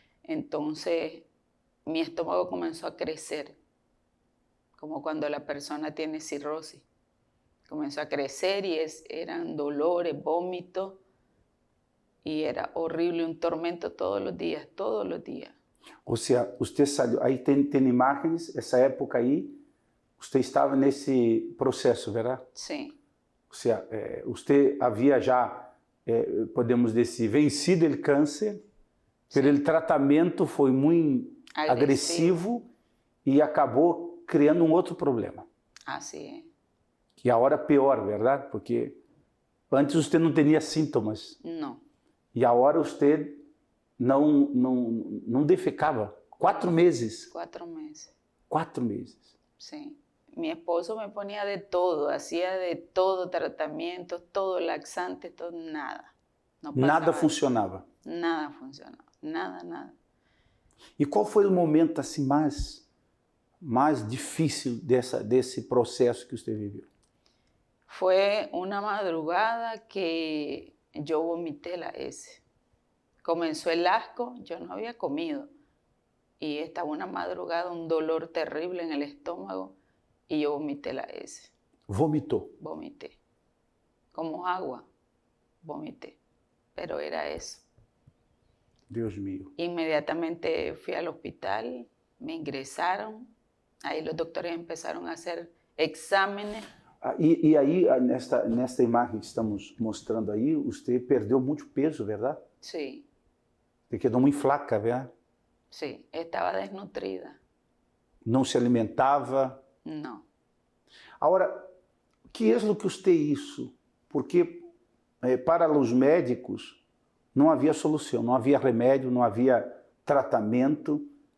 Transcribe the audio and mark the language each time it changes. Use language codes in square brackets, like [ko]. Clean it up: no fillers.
[es] Entonces mi estómago comenzó a crecer, como cuando la persona tiene cirrosis. Comenzó a crecer y eran dolores, vómitos, y era horrible, un tormento todos los días, todos los días. [pt] Ou seja, você saiu, aí tem imagens, essa época aí, você estava nesse processo, verdade? [es] Sí. [pt] Ou seja, você havia já, podemos dizer, vencido o câncer, mas o tratamento foi muito agressivo e acabou criando um outro problema. [es] Así es. [pt] E agora pior, verdade? Porque antes você não tinha sintomas. [es] No. [pt] E agora você não defecava. 4 meses. 4 meses. 4 meses. [es] Sí. Mi esposo me ponía de todo, hacía de todo, tratamientos, todo, laxantes, todo, nada. No pasaba [pt] Nada funcionava. [es] Nada funcionaba, nada. [pt] E qual foi o momento assim mais difícil desse processo que você viveu? [es] Fue una madrugada que yo vomité la S. Comenzó el asco, yo no había comido. Y estaba una madrugada, un dolor terrible en el estómago, y yo vomité la S. [pt] Vomitou. [es] Vomité. Como agua, vomité. Pero era eso. [pt] Deus mío. [es] Inmediatamente fui al hospital, me ingresaron. Ahí los doctores empezaron a hacer exámenes. [pt] E aí, nesta imagem que estamos mostrando aí, você perdeu muito peso, verdade? [es] Sí, [pt] Você quedou muito flaca, verdade? [es] sí, estaba desnutrida. [pt] Não se alimentava. [es] No. [pt] Agora, o que é o que você isso? Porque para os médicos não havia solução, não havia remédio, não havia tratamento.